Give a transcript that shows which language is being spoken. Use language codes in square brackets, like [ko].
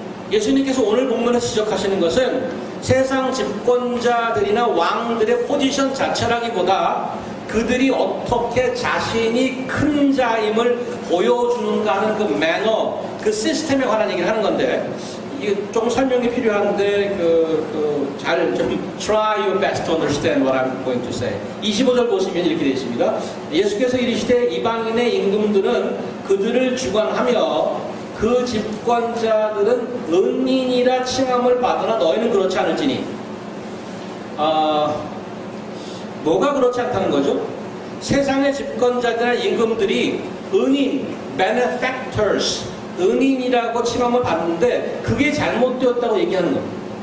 [ko] 예수님께서 오늘 본문에서 지적하시는 것은 세상 집권자들이나 왕들의 포지션 자체라기보다 그들이 어떻게 자신이 큰 자임을 보여주는가 하는 그 매너, 그 시스템에 관한 얘기를 하는 건데 이게 조금 설명이 필요한데 잘 좀 [en] try your best to understand what I'm going to say. [ko] 25절 보시면 이렇게 되어 있습니다. 예수께서 이르시되 이방인의 임금들은 그들을 주관하며 그 집권자들은 은인이라 칭함을 받으나 너희는 그렇지 않을지니. 뭐가 그렇지 않다는 거죠? 세상의 집권자들이나 임금들이 은인, benefactors, 은인이라고 칭함을 받는데 그게 잘못되었다고 얘기하는 겁니다.